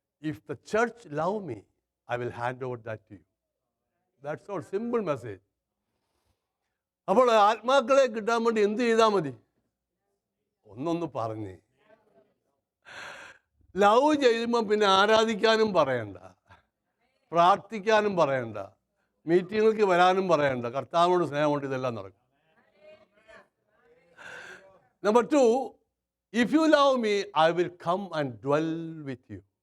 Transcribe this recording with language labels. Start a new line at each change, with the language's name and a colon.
English: If the church love me, I will hand over that to you. That's all. Simple message.
Malayalam: അപ്പോൾ ആത്മാക്കളെ കിട്ടാൻ വേണ്ടി എന്ത് ചെയ്താൽ മതി? ഒന്നൊന്ന് പറഞ്ഞേ. ലവ് ചെയ്യുമ്പോൾ പിന്നെ ആരാധിക്കാനും പറയണ്ട, പ്രാർത്ഥിക്കാനും പറയണ്ട, മീറ്റിങ്ങൾക്ക് വരാനും പറയണ്ട. കർത്താവിനോട് സ്നേഹം കൊണ്ട് ഇതെല്ലാം നടക്കും.
English: Number 2, if you love me, I will come and dwell with you.